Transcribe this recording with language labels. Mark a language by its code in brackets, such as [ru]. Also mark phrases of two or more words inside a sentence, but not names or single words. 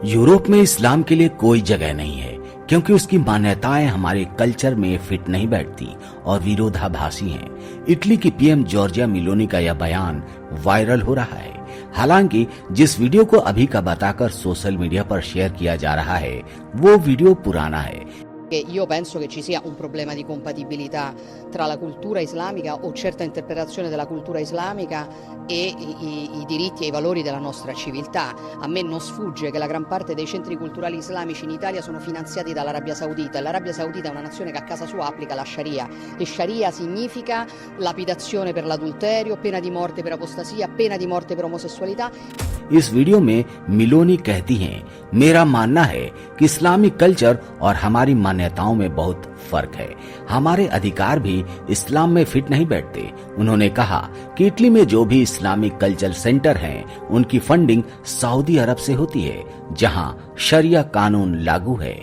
[hi] यूरोप में इस्लाम के लिए कोई जगह नहीं है क्योंकि उसकी मान्यताएं हमारे कल्चर में फिट नहीं बैठती और विरोधाभासी हैं। इटली की पीएम जॉर्जिया मेलोनी का यह बयान वायरल हो रहा है। हालांकि जिस वीडियो को अभी का बताकर [en] social media [hi] पर शेयर किया जा रहा है वो वीडियो पुराना है। [it] Io penso che ci sia un problema di compatibilità tra la cultura islamica o certa interpretazione della cultura islamica e i diritti e i valori della nostra civiltà. A me non sfugge che la gran parte dei centri culturali islamici in Italia sono finanziati dall'Arabia Saudita e l'Arabia Saudita è una nazione che a casa sua applica la Sharia e Sharia significa lapidazione per l'adulterio, pena di morte per apostasia, pena di morte per omosessualità. [hi] इस वीडियो में मेलोनी कहती हैं, मेरा मानना है कि [en] Islamic culture [hi] और हमारी मान्यताओं में बहुत फर्क है। हमारे अधिकार भी इस्लाम में फिट नहीं बैठते। उन्होंने कहा कि इटली में जो भी [en] Islamic culture center [hi] हैं, उनकी फंडिंग सऊदी अरब से होती है, जहां शरिया कानून लागू है।